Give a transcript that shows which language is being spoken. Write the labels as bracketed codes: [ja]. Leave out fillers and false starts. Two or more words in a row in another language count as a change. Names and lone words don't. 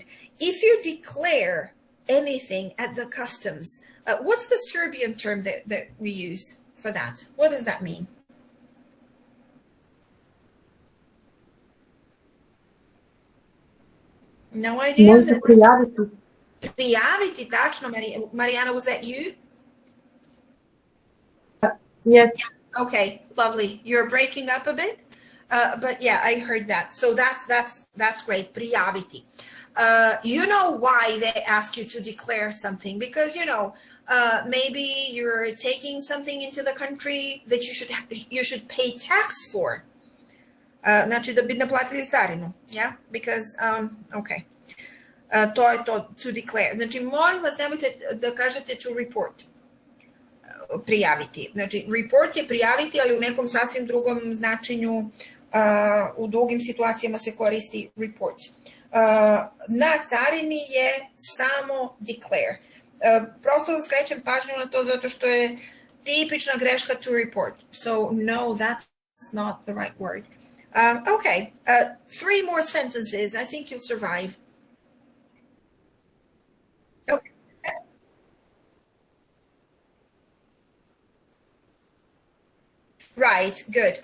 [en] If you declare anything at the customs, what's the Serbian term that we use for that? What does that mean? No idea. [sr] Možda prijaviti. Prijaviti, tačno. [en] Mariana, was that you? Yes. Okay, lovely. You're breaking up a bit, but yeah, I heard that. So that's great. Prijaviti. You know why they ask you to declare something, because maybe you're taking something into the country that you should pay tax for. [sr] Znači da bi naplatili carinu, [en] yeah? Because okay. [sr] To je to, [en] to declare. [sr] Znači, molim vas, nemojte da kažete [en] to report. [sr] Prijaviti. Znači, report je prijaviti, ali u nekom sasvim drugom značenju, u drugim situacijama se koristi report. Na carini je samo declare. Prosto vam skrećem pažnju na to zato što je tipična greška [en] to report. So, no, that's not the right word. Okay, 3 more sentences. I think you'll survive. Okay. Right, good.